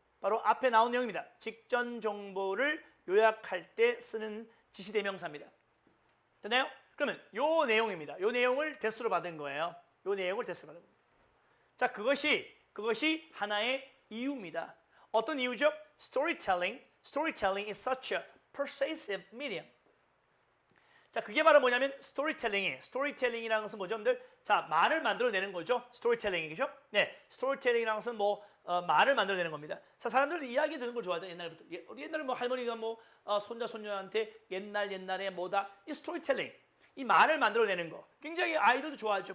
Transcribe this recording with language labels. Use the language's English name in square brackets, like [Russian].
[Korean] 바로 앞에 나온 내용입니다. 직전 정보를 요약할 때 쓰는 지시대명사입니다. 됐나요? 그러면 요 내용입니다. 요 내용을 대수로 받은 거예요. 요 내용을 대수로 받은 겁니다. 자, 그것이 하나의 이유입니다. 어떤 이유죠? [English] Storytelling is such a persuasive medium. [Korean] 자, 그게 바로 뭐냐면 스토리텔링이라는 것은 뭐죠, 여러분들? 자, 말을 만들어내는 거죠. 스토리텔링이죠. 네, 스토리텔링이라는 것은 말을 만들어내는 겁니다. 자, 사람들은 이야기 듣는 걸 좋아하죠, 옛날부터. 옛날에 할머니가 손자 손녀한테 옛날에 뭐다, 이 스토리텔링, 이 말을 만들어내는 거 굉장히 아이들도 좋아하죠.